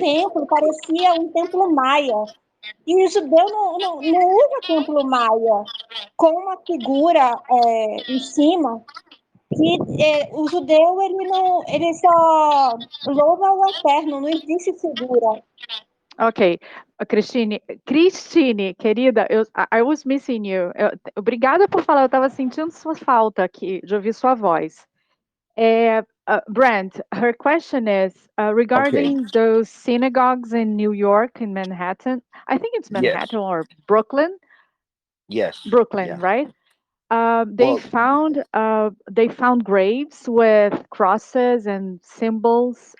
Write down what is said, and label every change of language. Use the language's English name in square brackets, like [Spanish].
[Portuguese] templo, parecia um templo maia, e o judeu não usa templo maia com uma figura em cima, que o judeu ele só louva o eterno, não existe figura. Ok. [English] Cristine, querida, I was missing you. [Portuguese] Obrigada por falar, eu estava sentindo sua falta aqui, de ouvir sua voz. [English] Brent, her question is regarding those synagogues in New York, in Manhattan. I think it's Yes. Manhattan or Brooklyn. Yes. Brooklyn, Yeah. right? Well, They found graves with crosses and symbols.